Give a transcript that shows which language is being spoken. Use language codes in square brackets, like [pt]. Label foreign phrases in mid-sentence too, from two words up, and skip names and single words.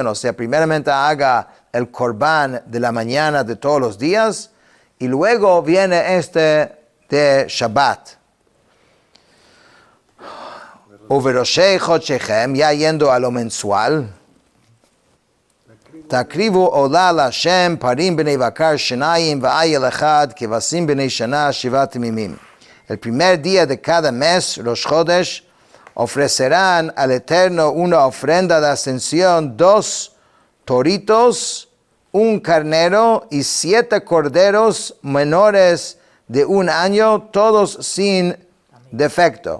[es] O sea, primeramente haga el corbán de la mañana de todos los días y luego viene este de Shabbat. [he] ובראשי חדשיכם, [es] ya yendo a lo mensual. [he] תקריבו עולה השם פרים בני בקר שנים ואיל אחד כבשים בני שנה שבעת מימים. [es] El primer día de cada mes, Rosh Chodesh, ofrecerán al Eterno una ofrenda de ascensión, 2 toritos, 1 carnero y 7 corderos menores de 1 año, todos sin defecto.